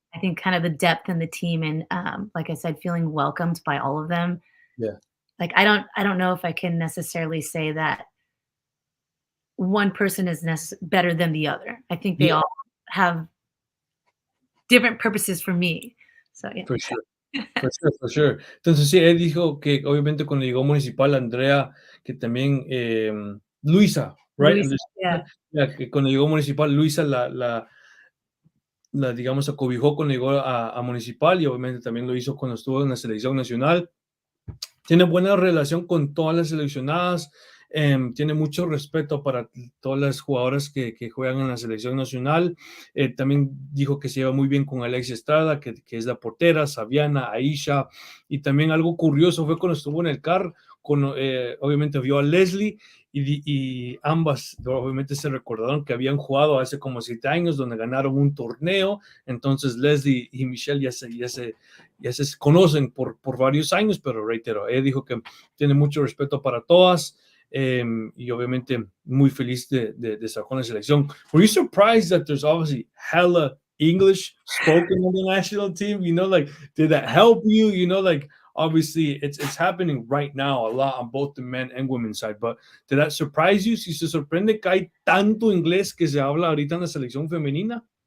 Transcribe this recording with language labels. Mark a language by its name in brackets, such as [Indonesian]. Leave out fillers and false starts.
[English] I think kind of the depth in the team and, like I said, feeling welcomed by all of them. Yeah. Like, I don't know if I can necessarily say that one person is better than the other. I think they Yeah. all have different purposes for me. So, yeah. For sure. For sure, for sure. [Spanish] Entonces sí, él dijo que obviamente cuando llegó Municipal, Andrea, que también, Luisa, right? [English] Luis, yeah. [Spanish] Que cuando llegó Municipal, Luisa digamos, acobijó cuando llegó a Municipal y obviamente también lo hizo cuando estuvo en la selección nacional. Tiene buena relación con todas las seleccionadas, tiene mucho respeto para todas las jugadoras que juegan en la selección nacional. También dijo que se lleva muy bien con Alexia Estrada, que es la portera, Saviana, Aisha, y también algo curioso fue cuando estuvo en el CAR, obviamente vio a Leslie y ambas obviamente se recordaron que habían jugado hace como 7 años donde ganaron un torneo. Entonces Leslie y Michelle ya se conocen por varios años, pero reitero, ella dijo que tiene mucho respeto para todas, y obviamente muy feliz de estar con la selección. [English] Were you surprised that there's obviously hella English spoken on the national team? Like, did that help you? Like, obviously it's happening right now a lot on both the men and women's side, but did that surprise you? [Spanish] Si se sorprende que hay tanto inglés que se habla ahorita en la selección femenina.